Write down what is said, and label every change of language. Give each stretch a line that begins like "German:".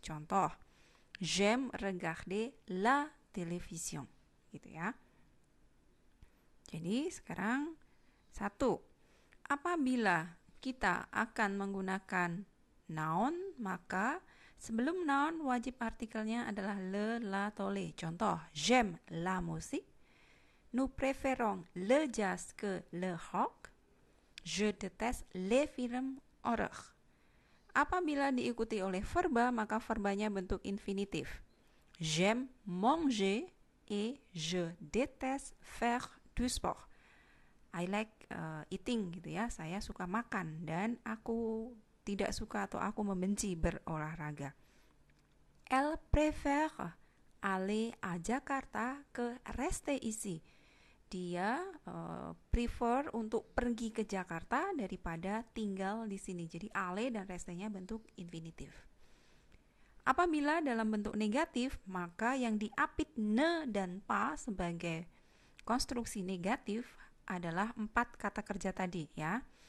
French: Contoh, j'aime regarder la télévision,
Indonesian: gitu ya. Jadi sekarang 1. Apabila kita akan menggunakan noun, maka sebelum noun wajib artikelnya adalah le, la, atau le.
French: Contoh, j'aime la musique, nous préférons le jazz que le rock, je déteste les films horreur.
Indonesian: Apabila diikuti oleh verba, maka verbanya bentuk infinitif.
French: J'aime manger et je déteste faire du sport.
English: I like eating
Indonesian: gitu ya, saya suka makan dan aku tidak suka atau aku membenci berolahraga.
French: Elle préfère aller à Jakarta que rester ici.
Indonesian: Dia prefer untuk pergi ke Jakarta daripada tinggal di sini. Jadi aller dan restenya bentuk infinitif. Apabila dalam bentuk negatif, maka yang diapit ne dan pa sebagai konstruksi negatif adalah 4 kata kerja tadi ya.